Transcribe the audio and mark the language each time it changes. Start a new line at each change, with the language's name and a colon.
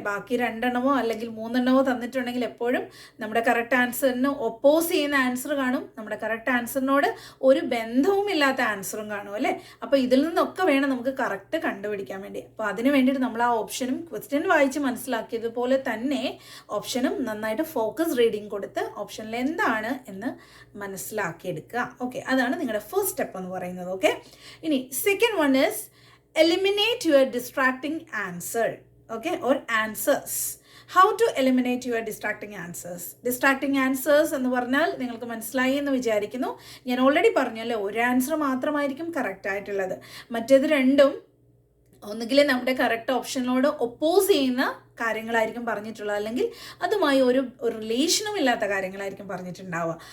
Malayalam: ബാക്കി 2 അല്ലെങ്കിൽ 3 തന്നിട്ടുണ്ടെങ്കിൽ എപ്പോഴും നമ്മുടെ കറക്റ്റ് ആൻസറിന് ഒപ്പോസ് ചെയ്യുന്ന ആൻസർ കാണും, നമ്മുടെ കറക്റ്റ് ആൻസറിനോട് ഒരു ബന്ധവുമില്ലാത്ത ആൻസറും കാണും അല്ലേ. അപ്പോൾ ഇതിൽ നിന്നൊക്കെ വേണം നമുക്ക് കറക്റ്റ് കണ്ടുപിടിക്കാൻ വേണ്ടി. അപ്പോൾ അതിന് വേണ്ടിയിട്ട് നമ്മൾ ആ ഓപ്ഷനും ക്വസ്റ്റ്യൻ വായിച്ച് മനസ്സിലാക്കിയതുപോലെ തന്നെ ഓപ്ഷനും നന്നായിട്ട് ഫോക്കസ് റീഡിങ് കൊടുത്ത് ഓപ്ഷനിൽ എന്താണ് എന്ന് മനസ്സിലാക്കിയെടുക്കുക. ഓക്കെ, അതാണ് നിങ്ങളുടെ ഫസ്റ്റ് സ്റ്റെപ്പ് എന്ന് പറയുന്നത്.
English: Okay, ഇനി second one is eliminate your distracting answer, okay, or answers. How to eliminate your distracting answers?
Malayalam: Distracting answers എന്ന് പറഞ്ഞാൽ നിങ്ങൾക്ക് മനസ്സിലായി എന്ന് വിചാരിക്കുന്നു. ഞാൻ ഓൾറെഡി പറഞ്ഞല്ലോ, ഒരു ആൻസർ മാത്രമായിരിക്കും കറക്റ്റ് ആയിട്ടുള്ളത്. മറ്റേത് രണ്ടും ഒന്നുകിൽ നമ്മുടെ കറക്റ്റ് ഓപ്ഷനോട് ഒപ്പോസ് ചെയ്യുന്ന കാര്യങ്ങളായിരിക്കും പറഞ്ഞിട്ടുള്ളത്, അല്ലെങ്കിൽ അതുമായി ഒരു റിലേഷനും ഇല്ലാത്ത കാര്യങ്ങളായിരിക്കും പറഞ്ഞിട്ടുണ്ടാവുക.